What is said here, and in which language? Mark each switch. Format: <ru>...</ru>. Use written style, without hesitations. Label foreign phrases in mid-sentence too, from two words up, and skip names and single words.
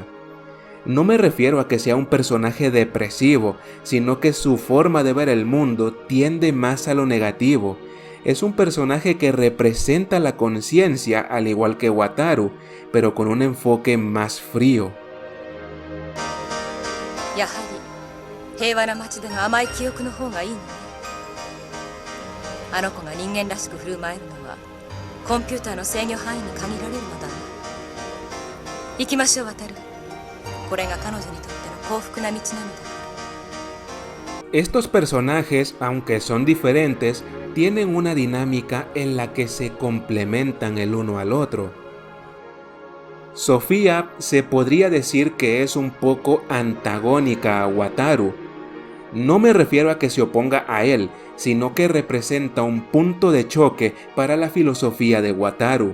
<es>No me refiero a que sea un personaje depresivo, sino que su forma de ver el mundo tiende más a lo negativo. Es un personaje que representa la conciencia al igual que Wataru, pero con un enfoque más frío.</es> <ja>やはり平和な街での甘い記憶の方がいいのね。あの子が人間らしく振る舞えるのはコンピューターの制御範囲に限られるのだわ。行きましょう、渡る。これが彼女にとっての幸福な道なのだから。</ja> <es>Estos personajes, aunque son diferentes, tienen una dinámica en la que se complementan el uno al otro. Sofía se podría decir que es un poco antagónica a Wataru. No me refiero a que se oponga a él, sino que representa un punto de choque para la filosofía de Wataru.</es>